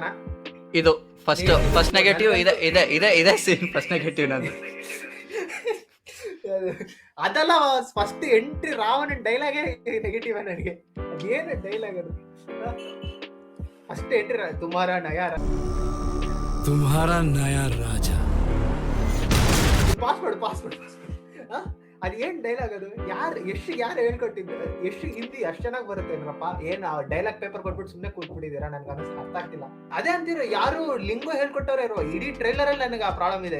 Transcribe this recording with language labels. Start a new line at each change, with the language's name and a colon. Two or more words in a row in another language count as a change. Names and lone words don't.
Kannada: ಇದು
English: first negative
Kannada: ಇದೆ ಸೀನ್.
English: first negative
Kannada: ನಂದು ಅದಲ್ಲ,
English: first entry
Kannada: ರಾವಣ ಡೈಲಾಗೇ ನೆಗೆಟಿವ್ ನನಗೆ. ಅದೇನು ಡೈಲಾಗ್ ಅದು?
English: first entry ತುಮಾರ ನಯಾರ
Hindi: तुम्हारा नया राजा.
Kannada: ಪಾಸ್ಪೋರ್ಟ್ ಅದೇನ್ ಡೈಲಾಗ್ ಅದು? ಯಾರು ಹೇಳ್ಕೊಟ್ಟಿದ್ದು? ಹಿಂದಿ ಅಷ್ಟ್ ಚೆನ್ನಾಗಿ ಬರುತ್ತೆ ಏನಪ್ಪ. ಏನ್
English: dialogue paper
Kannada: ಕೊಟ್ಬಿಟ್ಟು ಸುಮ್ನೆ ಕೂತ್ಬಿಟ್ಟಿದ್ದೀರಾ? ನನ್ಗೆ ಅರ್ಥ ಆಗ್ತಿಲ್ಲ. ಅದೇ ಅಂತೀರ, ಯಾರು ಲಿಂಗೋ ಹೇಳ್ಕೊಟ್ಟವ್ರೆ ಇರೋ. ಇಡೀ ಟ್ರೈಲರ್ ಅಲ್ಲಿ ನನಗೆ ಆ ಪ್ರಾಬ್ಲಮ್ ಇದೆ.